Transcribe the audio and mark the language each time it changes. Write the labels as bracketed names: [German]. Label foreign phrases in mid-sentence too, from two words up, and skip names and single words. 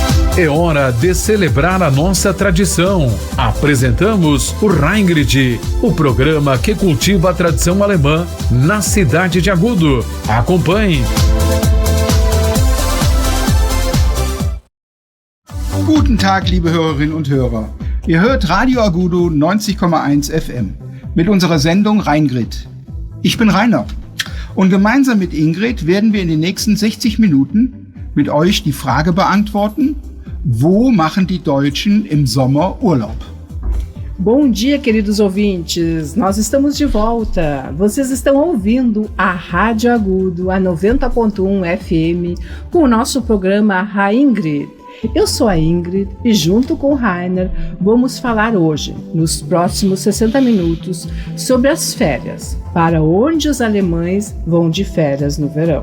[Portuguese] É hora de celebrar a nossa tradição. Apresentamos o Reingrid, o programa que cultiva a tradição alemã na cidade de Agudo. Acompanhe. [German] Guten Tag, liebe Hörerinnen und Hörer. Ihr hört Radio Agudo 90,1 FM mit unserer Sendung Reingrid. Ich bin Rainer und gemeinsam mit Ingrid werden wir in den nächsten 60 Minuten mit euch die Frage beantworten: Wo machen die Deutschen im Sommer Urlaub? [Portuguese] Bom dia, queridos ouvintes. Nós estamos de volta. Vocês estão ouvindo a Rádio Agudo, a 90.1 FM, com o nosso programa Reingrid. Eu sou a Ingrid e junto com o Rainer vamos falar hoje, nos próximos 60 minutos, sobre as férias, para onde os alemães vão de férias no verão.